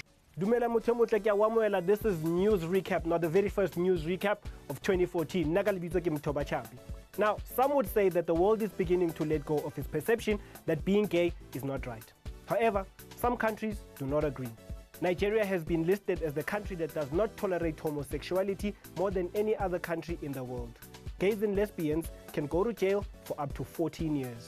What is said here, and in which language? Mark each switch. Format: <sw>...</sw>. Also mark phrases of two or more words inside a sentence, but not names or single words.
<st>Dumela motho motle ke a amohela.</st> <en>This is news recap, not the very first news recap of 2014.</en> <st>Nna ka lebitso ke Mthoba Chapi.</st> <en>Now, some would say that the world is beginning to let go of its perception that being gay is not right. However, some countries do not agree. Nigeria has been listed as the country that does not tolerate homosexuality more than any other country in the world. Gays and lesbians can go to jail for up to 14 years.</en>